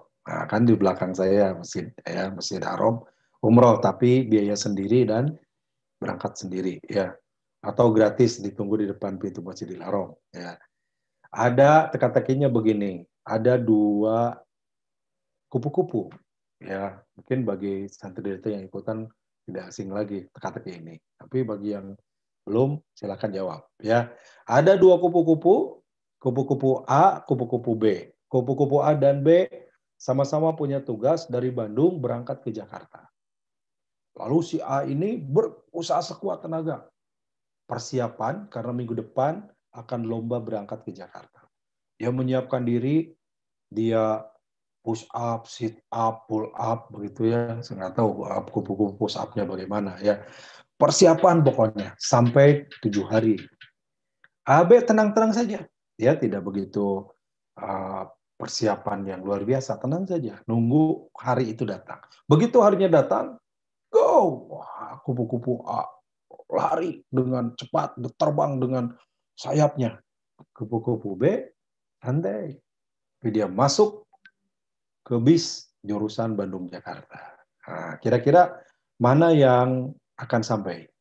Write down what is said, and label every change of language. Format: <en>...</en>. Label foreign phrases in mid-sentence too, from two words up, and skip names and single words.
<id>Nah, kan di belakang saya Masjid Haram umroh, tapi biaya sendiri dan berangkat sendiri ya, atau gratis ditunggu di depan pintu Masjidil Haram ya. Ada teka-tekinya begini, ada 2 kupu-kupu ya, mungkin bagi santri itu yang ikutan tidak asing lagi teka-teki ini, tapi bagi yang belum silakan jawab ya. Ada 2 kupu-kupu, kupu-kupu A, kupu-kupu B. Kupu-kupu A dan B sama-sama punya tugas dari Bandung berangkat ke Jakarta. Lalu si A ini berusaha sekuat tenaga. Persiapan karena minggu depan akan lomba berangkat ke Jakarta. Dia menyiapkan diri, dia</id> <en>push up, sit up, pull up,</en> <id>begitu ya. Saya nggak tahu kupu-kupu</id> <en>push up-</en> <id>nya bagaimana ya. Persiapan pokoknya sampai 7 hari. AB tenang-tenang saja. Dia tidak begitu persiapan yang luar biasa. Tenang saja, nunggu hari itu datang. Begitu harinya datang, go! Wah, kupu-kupu A lari dengan cepat, terbang dengan sayapnya. Kupu-kupu B santai. Tapi dia masuk ke bis jurusan Bandung-Jakarta. Nah, kira-kira mana yang akan sampai?</id>